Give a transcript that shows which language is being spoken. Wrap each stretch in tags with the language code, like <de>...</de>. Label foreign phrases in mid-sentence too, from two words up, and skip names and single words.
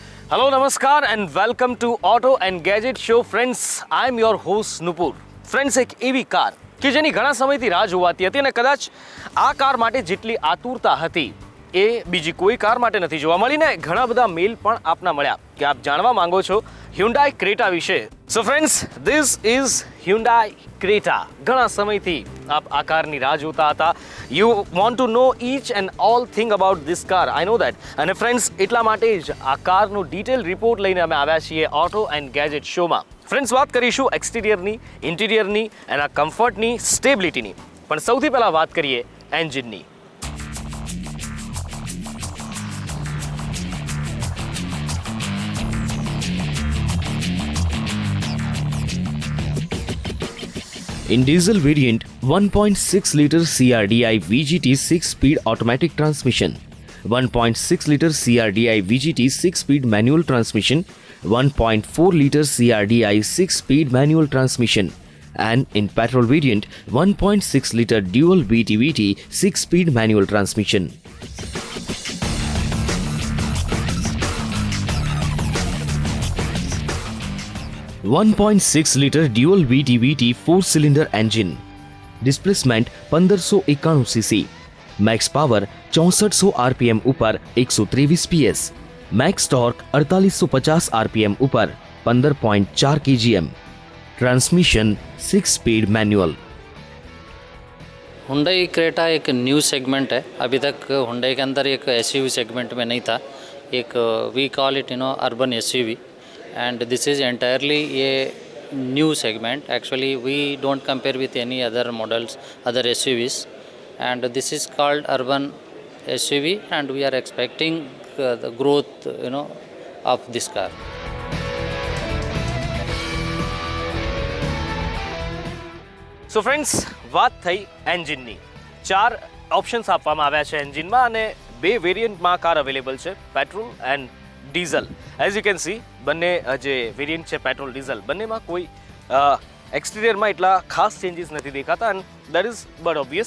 <en>Hello, Namaskar, and welcome to Auto and Gadget Show. Friends, I'm your host Nupur. Friends,</en> <gu>એક એવી કાર કે જેની ઘણા સમયથી રાહ જોવાતી હતી અને કદાચ આ કાર માટે જેટલી આતુરતા હતી એ બીજી કોઈ કાર માટે નથી જોવા મળી ને ઘણા બધા મેલ પણ આપના મળ્યા કે આપ જાણવા માંગો છો Hyundai Creta વિશે.</gu> <en>So friends, this is Hyundai Creta.</en> <gu>ઘણા સમયથી આપ આ કારની રાહ જોતા હતા.</gu> <en>You want to know each and all thing about this car. I know that.</en> <gu>અને friends, એટલા માટે જ આ કારનો ડિટેલ રિપોર્ટ લઈને અમે આવ્યા છીએ ઓટો એન્ડ ગેજેટ શોમાં. ફ્રેન્ડ્સ, વાત કરીશું એક્સટિરિયરની, ઇન્ટિરિયરની, એના કમ્ફર્ટની, સ્ટેબિલિટીની. પણ સૌથી પહેલાં વાત કરીએ એન્જિનની.</gu> <en>In diesel variant, 1.6 liter CRDI VGT 6-speed automatic transmission, 1.6 liter CRDI VGT 6-speed manual transmission, 1.4 liter CRDI 6-speed manual transmission, and in petrol variant, 1.6 liter dual VTVT 6-speed manual transmission. .6 liter dual VTVT 4-cylinder engine, displacement 1591 cc, max power 6400 rpm ઉપર 123 PS, max torque 4850 rpm ઉપર 15.4 kgm, transmission 6-speed manual.</en> <hi>Hyundai Creta एक</hi> <en>new segment</en> <hi>है. अभी तक Hyundai के अंदर एक SUV सेगमेंट में नहीं था. एक</hi> <en>we call it urban SUV. And this is entirely a new segment. Actually, we don't compare with any other models, other SUVs, and this is called urban SUV, and we are expecting the growth, of this car. so friends,</en> <gu>વાત થઈ એન્જિનની. 4 ઓપ્શન્સ આપવામાં આવ્યા છે એન્જિનમાં અને 2 વેરિયન્ટમાં કાર અવેલેબલ છે,</gu> <en>petrol and diesel. as you can see,</en> <gu>બંને જે વેરિયન્ટ છે પેટ્રોલ ડીઝલ, બંનેમાં કોઈ એક્સટિરિયરમાં એટલા ખાસ ચેન્જીસ નથી દેખાતા</gu> <en>and that is but obvious.</en>